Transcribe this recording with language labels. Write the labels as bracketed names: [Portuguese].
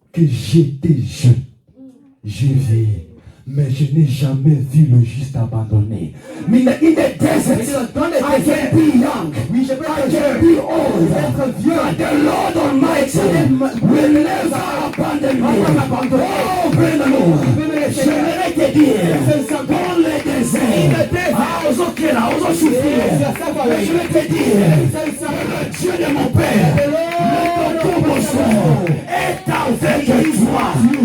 [French] que j'étais jeune, j'ai vieilli, mais je n'ai jamais vu le juste abandonné. [English] Mais in the desert, I can be young, I can be old, but the Lord Almighty will never abandon me. [French] Oh, Breno, j'aimerais te dire, dans le désert, aux autres là, aux autres souffrir, mais je vais te dire, le Dieu de mon Père, le Tout-Puissant, est avec toi.